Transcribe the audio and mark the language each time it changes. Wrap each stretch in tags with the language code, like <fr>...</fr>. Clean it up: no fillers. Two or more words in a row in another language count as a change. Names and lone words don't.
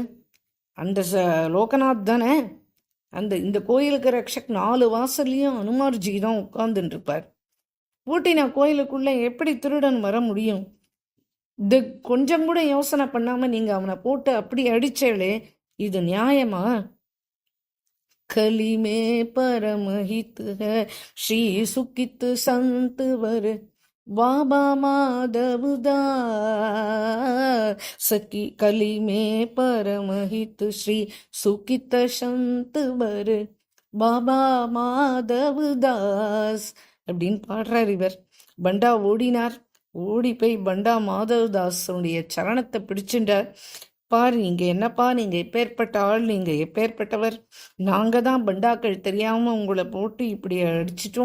<ta>அந்த லோகநாத் தானே. இந்த கோயிலுக்கு ரக்ஷக் 4 வாசல்லையும் அனுமார்ஜி தான் உட்கார்ந்துட்டு இருப்பார். பூட்டின கோயிலுக்குள்ள எப்படி திருடன் வர முடியும்? இது கொஞ்சம் கூட யோசனை பண்ணாம நீங்க அவனை போட்டு அப்படி அடிச்சேளே, இது நியாயமா?</ta> <hi>कली में परमहित है श्री सुकित संत वर बाबा माधवदास की कली में परमहित श्री सुकित संत वर பாபா மாதவதாஸ்</hi> <ta>அப்படின்னு பாடுறார் இவர். பண்டா ஓடினார். ஓடி போய் பண்டா மாதவதாஸனுடைய சரணத்தை பிடிச்சுட்டார். பார், நீங்க என்னப்பா, நீங்க எப்பேற்பட்ட ஆள், நீங்க எப்பேற்பட்டவர். நாங்க தான் பண்டாக்கள் தெரியாம உங்களை போட்டு இப்படி அடிச்சிட்டோம்.</ta>